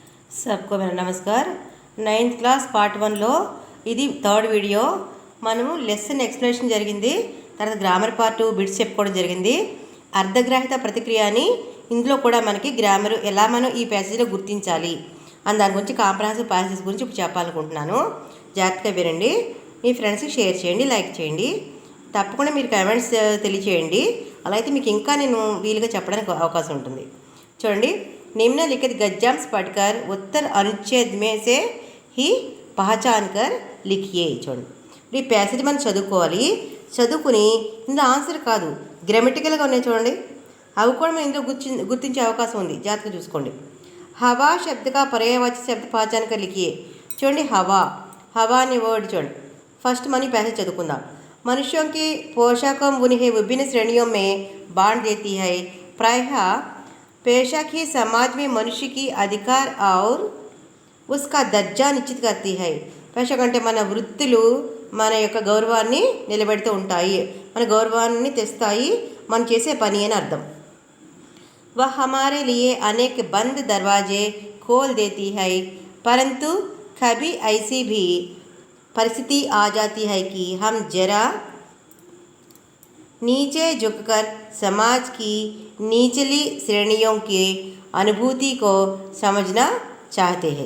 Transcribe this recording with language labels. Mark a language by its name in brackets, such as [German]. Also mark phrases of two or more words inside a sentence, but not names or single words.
[Hindi] सबको मेरा नमस्कार। [Telugu] 9th [English] class part [Telugu] 1 లో ఇది [English] third video. [Telugu] మనము [English] lesson explanation [Telugu] జరిగింది, తర్వాత [English] grammar part bits [Telugu] చెప్పుకోవడం జరిగింది. [Hindi] अर्थग्राहिता प्रतिक्रिया [Telugu] అని ఇందులో కూడా మనకి గ్రామర్ ఎలా మనం ఈ ప్యాసేజ్లో గుర్తించాలి అని దాని గురించి [English] comprehensive passage [Telugu] గురించి ఇప్పుడు చెప్పాలనుకుంటున్నాను. జాగ్రత్తగా వినండి, మీ ఫ్రెండ్స్కి షేర్ చేయండి, లైక్ చేయండి, తప్పకుండా మీరు కామెంట్స్ తెలియచేయండి. అలా అయితే మీకు ఇంకా నేను వీలుగా చెప్పడానికి అవకాశం ఉంటుంది. చూడండి, [Hindi] निम्नलिखित गद्यांश पढ़कर उत्तर अनुच्छेद में से ही पहचान कर लिखिए. [Telugu] చూడండి, ఈ ప్యాసేజ్ మనం చదువుకోవాలి. చదువుకుని ఇందులో ఆన్సర్ కాదు, గ్రామటికల్గా ఉన్నాయి చూడండి, అవి కూడా మనం ఇందులో గుర్తించే అవకాశం ఉంది. జాగ్రత్తగా చూసుకోండి. [Hindi] हवा शब्द का पर्यायवाची शब्द पहचान कर लिखिए. [Telugu] చూడండి, హవా హవా అనే వర్డ్ చూడండి. ఫస్ట్ మనం ఈ ప్యాసేజ్ చదువుకుందాం. [Hindi] मनुष्यों की पोशाकों उन्हें विभिन्न श्रेणियों में बांट देती है. प्रायः पेशा की समाज में मनुष्य की अधिकार और उसका दर्जा निश्चित करती है. [Telugu] पेशा అంటే మన వృత్తులు మన యొక్క గౌరవాన్ని నిలబెడుతూ ఉంటాయి, మన గౌరవాన్ని తెస్తాయి, మనం చేసే పని అని అర్థం. [Hindi] वह हमारे लिए अनेक बंद दरवाजे खोल देती है, परंतु कभी ऐसी भी परिस्थिति आ जाती है कि हम जरा नीचे झुककर समाज की निचली श्रेणियों की अनुभूति को समझना चाहते हैं.